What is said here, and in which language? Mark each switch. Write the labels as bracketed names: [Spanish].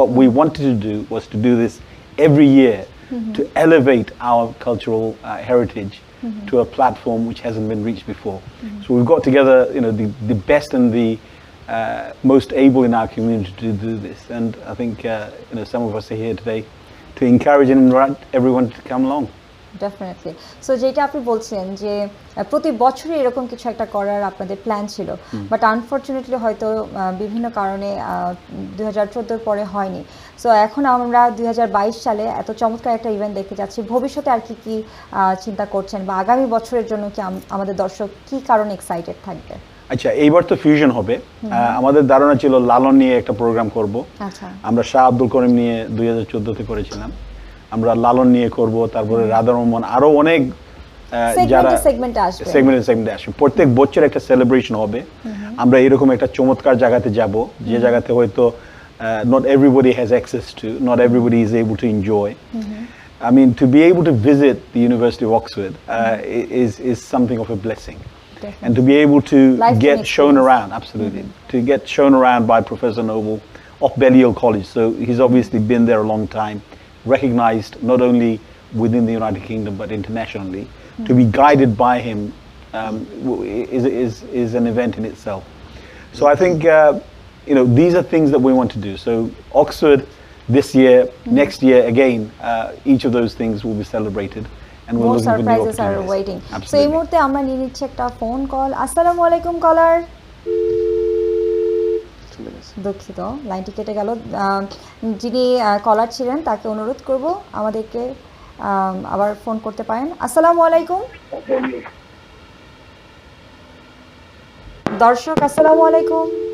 [English] What we wanted to do was to do this every year to elevate our cultural heritage to a platform which hasn't been reached before. So we've got together, the best and the most able in our community to do this. And I think, some of us are here today to encourage and invite everyone to come along. [Bangla] Definitely so যেটা আপনি বলছেন যে প্রতি বছরই এরকম কিছু একটা করার আপনাদের প্ল্যান ছিল, বাট আনফর্চুনেটলি হয়তো বিভিন্ন কারণে 2014 পরে হয়নি। সো এখন আমরা 2022 সালে এত চমৎকার একটা ইভেন্ট দেখতে যাচ্ছি। ভবিষ্যতে আর কি চিন্তা করছেন বা আগামী বছরের জন্য কি আমাদের দর্শক কি কারণে এক্সাইটেড থাকবে? আচ্ছা, এইবার তো ফিউশন হবে। আমাদের ধারণা ছিল লালন নিয়ে একটা প্রোগ্রাম করব। আমরা শাহ আব্দুল করিম নিয়ে 2014 তে করেছিলাম, আমরা লালন নিয়ে করব, তারপরে রাধা রহমান, আরো অনেক যারা সেগমেন্টে আসবে। প্রত্যেক বছর একটা সেলিব্রেশন হবে। আমরা এরকম একটা চমৎকার জায়গাতে যাব, যে জায়গাতে হয়তো [English] not everybody has access to, not everybody is able to enjoy. I mean, to be able to visit the University of Oxford is something of a blessing. Definitely. And to be able to get shown around, absolutely, to get shown around by Professor Noble of Balliol College. So he's obviously been there a long time, recognized not only within the United Kingdom but internationally. To be guided by him is an event in itself. So I think these are things that we want to do. So Oxford this year, next year again, each of those things will be celebrated. And we're more looking surprises for are waiting. [Bangla] So এই মুহূর্তে আমরা নিয়ে নিচ্ছি একটা phone call. আসসালামু আলাইকুম কলার। দুঃখিত, লাইনটি কেটে গেল। যিনি কলার ছিলেন তাকে অনুরোধ করব আমাদেরকে আবার ফোন করতে পারেন। আসসালামু আলাইকুম দর্শক, আসসালামু আলাইকুম।